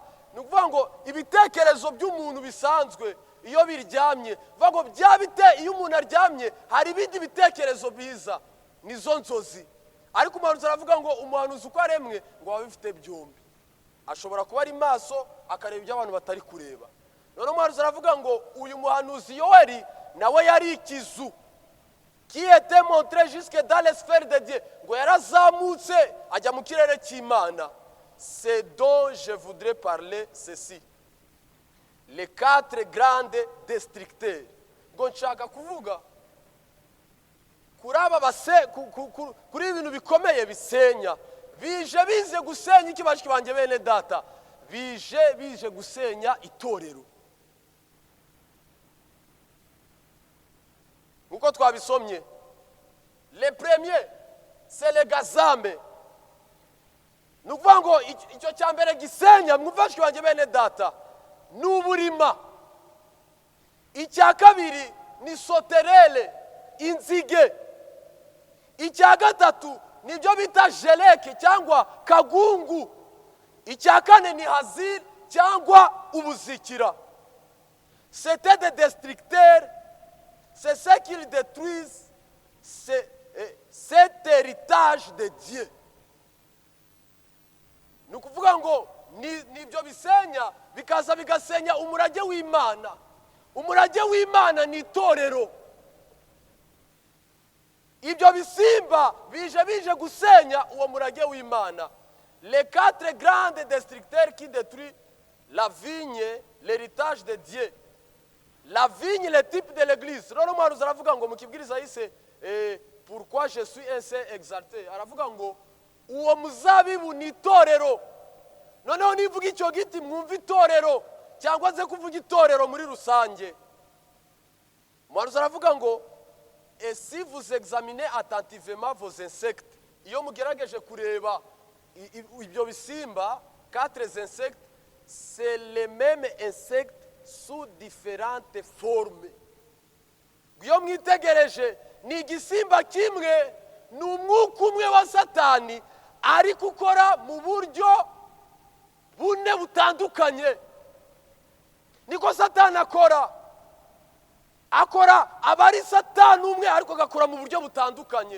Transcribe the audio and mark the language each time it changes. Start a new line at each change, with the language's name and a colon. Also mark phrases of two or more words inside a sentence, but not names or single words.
Kinyarwanda: Nukuvuga ngo ibitekerezo by'umuntu bisanzwe iyo biryamye, vuga ngo iyo umuntu aryamye hari ibindi bitekerezo biza, nizo nzozi. Ariko umuhanuzi aravuga ngo umuhanuzi uko aremwe ngo aba bifite byombi, ashobora kuba ari maso akareba ibyo abantu batari kureba. None umuhanuzi aravuga ngo uyu muhanuzi Yoweri nawe yari ikizu
French: qui était montré jusque dans les sphères de Dieu,
Kinyarwanda: ngo yarazamutse ajya mu kirere cy'Imana.
French: C'est dont je voudrais parler ceci, les quatre grandes destructeurs.
Kinyarwanda: Ngo nshaka kuvuga kuri ibintu bikomeye bisenya, bize gusenya iki bashiki banjye bene data, bije gusenya itorero. Nkuko twabisomye,
French: le premier c'est le gazambe.
Kinyarwanda: Nukuvuga ngo icyo cyambere gisenya mwumvashiki banjye bene data n'uburima. Icya kabiri ni soterele, inzige. Icya gatatu nibyo bita jeleke cyangwa kagungu. icya kane ni hazir cyangwa ubuzikira.
French: C'était des destructeurs, c'est ce qu'ils détruisent, cet héritage de Dieu.
Kinyarwanda: Ni ukuvuga ngo nibyo bisenya bikaza bigasenya umurage w'Imana. Umurage w'Imana ni itorero. Ibyo bisimba bije gusenya uwo murage w'Imana.
French: Les quatre grands destructeurs qui détruisent la vigne, l'héritage de Dieu. La vigne, le type de l'église.
Kinyarwanda: Rero umuhanuzi aravuga ngo mu kibwiriza yise
French: pourquoi je suis ainsi exalté.
Kinyarwanda: Aravuga ngo uwo muzabibu ni itorero. Noneho nivuga icyo giti mwumva itorero cyangwa se kuvuga itorero muri rusange. Umuhanuzi aravuga ngo
French: et si vous examinez attentivement vos insectes,
Kinyarwanda: iyo mugerageje kureba ibyo bisimba,
French: quatre insectes, c'est les mêmes insectes sous différentes formes.
Kinyarwanda: Iyo mwitegereje ni igisimba kimwe, ni umwuka umwe wa Satani ari gukora mu buryo bune butandukanye. Niko Satani akora abari Satani umwe ariko agakora mu buryo butandukanye.